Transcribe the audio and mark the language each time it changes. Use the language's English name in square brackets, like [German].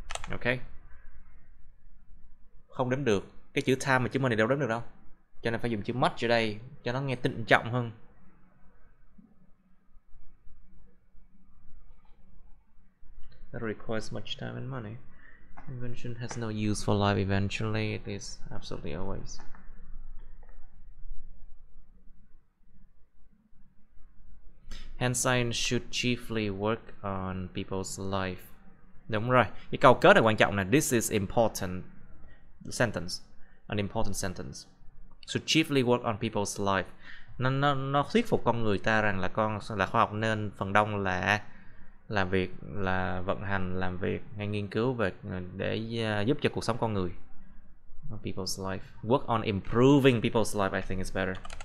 [Vietnamese] Okay? Không đếm được. Cái chữ time và chữ money đâu đếm được đâu. Cho nên phải dùng chữ much ở đây cho nó nghe trịnh trọng hơn. [English] That requires much time and money. Invention has no use for life eventually. It is absolutely always. Hence science should chiefly work on people's life. [Vietnamese] Đúng rồi. Cái câu kết này quan trọng là [English] this is important sentence. An important sentence. Should chiefly work on people's life. [Vietnamese] Nó thuyết phục con người ta rằng là khoa học nên phần đông là làm việc, là vận hành, làm việc hay nghiên cứu về để giúp cho cuộc sống con người. [English] People's life. Work on improving people's life, I think is better.